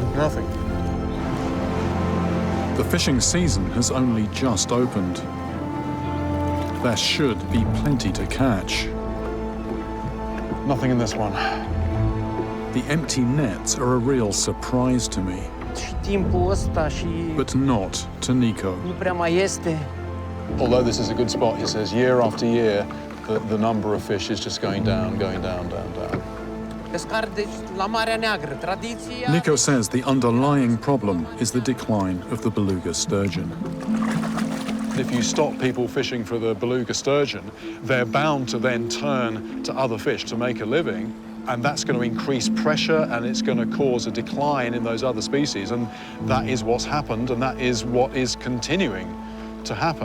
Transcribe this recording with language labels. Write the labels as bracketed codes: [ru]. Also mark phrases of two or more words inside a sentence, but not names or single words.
[en] Nothing. The fishing season has only just opened. There should be plenty to catch. Nothing in this one. The empty nets are a real surprise to me, [ro] Și timpul ăsta și [en] but not to Nico. [ro] nu prea mai este. [en] Although this is a good spot, he says, year after year, the number of fish is just going down, down, down. [ro] Pescar deci la Marea Neagră, tradiția... [en] Nico says the underlying problem is the decline of the beluga sturgeon. If you stop people fishing for the beluga sturgeon, they're bound to then turn to other fish to make a living, and that's going to increase pressure and it's going to cause a decline in those other species, and that is what's happened, and that is what is continuing to happen.